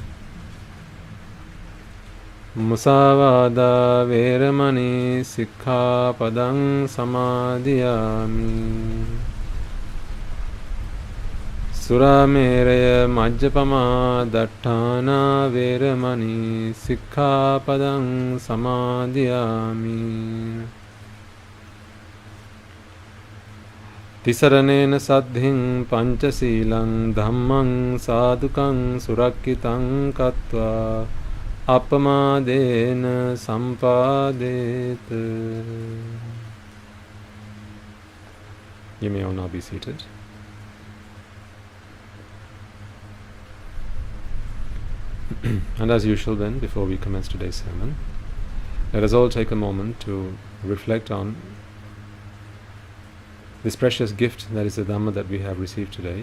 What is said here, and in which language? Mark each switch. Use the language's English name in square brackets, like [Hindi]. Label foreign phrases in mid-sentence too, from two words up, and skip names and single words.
[Pali] Musāvādā vēramaṇī sikkhapadaṃ samādhiyāmi, Surāmēraya majjapamā daṭṭhānā vēramaṇī sikkhapadaṃ samādhiyāmi, Tisaranena saddhiṃ pañcasīlaṃ dhammaṃ sādhukaṃ surakkitaṃ kattvā appamādena sampādēt. [English] You may all now be seated. And as usual then, before we commence today's sermon, let us all take a moment to reflect on this precious gift that is the Dhamma that we have received today.